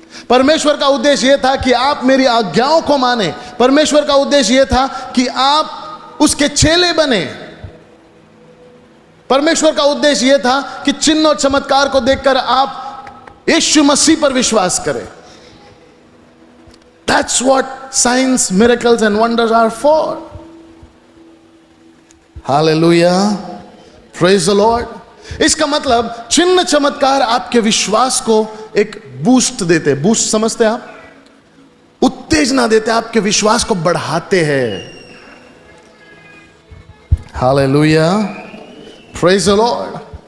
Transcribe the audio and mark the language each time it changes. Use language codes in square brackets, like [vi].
[hi] परमेश्वर का उद्देश्य यह था कि आप मेरी आज्ञाओं को माने। परमेश्वर का उद्देश्य यह था कि आप उसके चेले बने। परमेश्वर का उद्देश्य यह था कि चिन्ह और चमत्कार को देखकर आप यीशु मसीह पर विश्वास करें। [en] That's what signs, miracles and wonders are for. Hallelujah. Praise the Lord. [hi] इसका मतलब चिन्ह चमत्कार आपके विश्वास को एक बूस्ट देते। बूस्ट समझते हैं आप? उत्तेजना देते, आपके विश्वास को बढ़ाते हैं। [en] Hallelujah. Praise the Lord.